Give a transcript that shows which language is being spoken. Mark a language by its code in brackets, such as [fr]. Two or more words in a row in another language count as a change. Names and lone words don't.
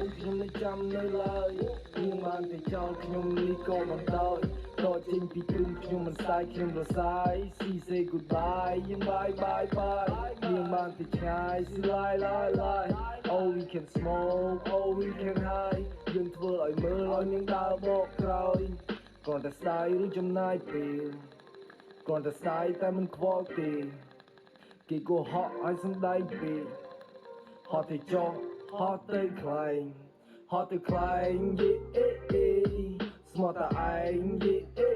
[km] ខ្ញុំនៅចាំនៅឡើយនាងបានតែចោលខ្ញុំនេះក៏មិនដោយតចេញពីទ្រូងខ្ញុំមិនស្ដាយខ្ញុំរសាយ [en] she say goodbye [km] យើង [en] bye bye bye [km] នាងបានតែឆ្ងាយ [en] she lie lie lie oh we can smoke oh we can high [km] យើងធ្វើឲ្យមើលឲ្យនាងដើរបកក្រោយគ្រាន់តែស្ដាយឬចំណាយពេលគ្រាន់តែស្ដាយតែមិនខ្វល់ទេ គេក៏ហក់ឲ្យសំដែងពេកហត់ទៅចោះហត់ទៅខ្លែងហត់ទៅខ្លែងយេអេអេស្មោះតែឯងយេអេ